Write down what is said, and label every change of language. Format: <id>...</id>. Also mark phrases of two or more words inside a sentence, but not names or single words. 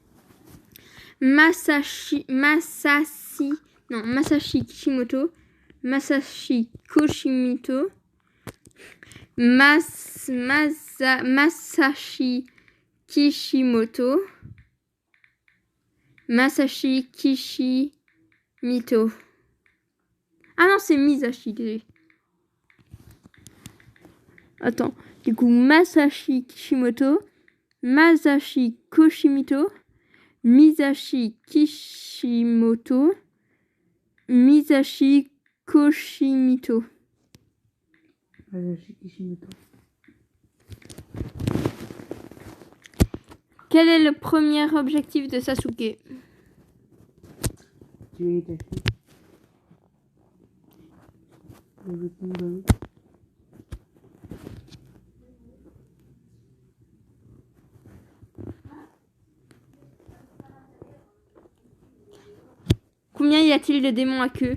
<fr>Masashi Kishimoto, Masashi Koshimoto, Masashi Kishimoto, Masashi Kishimoto. Ah non, c'est Misashi, désolé. Attends, du coup, Masashi Kishimoto, Masashi Koshimoto, Misashi Kishimoto, Misashi Koshimoto. Masashi Kishimoto. Quel est le premier objectif de Sasuke? Tuer Itachi. Je veux tomber. Combien y a-t-il de démons à queue?</fr>